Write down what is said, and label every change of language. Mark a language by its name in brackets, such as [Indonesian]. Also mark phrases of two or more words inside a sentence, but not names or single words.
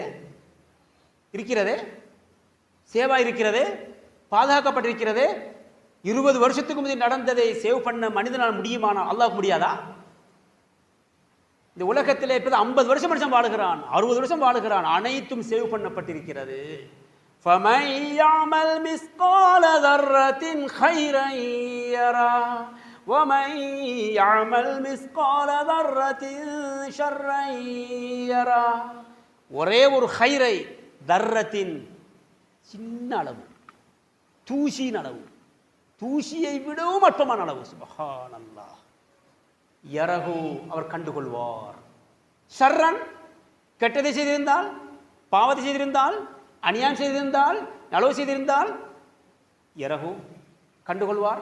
[Tamil] இருக்கிறதே, சேவா இருக்கிறதே, பாதுகாக்கப்பட்டிருக்கிறதே. 20 வருஷத்துக்கு முந்தைய நடந்ததை சேவ் பண்ண மனிதனால் முடியுமானால் அல்லாஹ் முடியாதா? இந்த உலகத்திலே இப்போ 50 வருஷம் வாழுகிறான், 60 வருஷம் வாழுகிறான், அனைத்தும் சேவ் பண்ணப்பட்டிருக்கிறது. [Arabic] فَمَنْ يَعْمَلْ مِثْقَالَ ذَرَّةٍ خَيْرًا يَرَهُ وَمَنْ يَعْمَلْ مِثْقَالَ ذَرَّةٍ شَرًّا يَرَهُ. [Tamil] ஒரே ஒரு ஹைரை, தர்ரத்தின் சின்ன அளவு, தூசியின் அளவு, தூசியை விடவும் அற்பமான அளவு. சுப்ஹானல்லாஹ். யரஹு, அவர் கண்டுகொள்வார். ஷர்ரன், கெட்டதை செய்திருந்தால், பாவத்தை செய்திருந்தால், அநியாயம் செய்திருந்தால், நலவு செய்திருந்தால், யரஹு கண்டுகொள்வார்.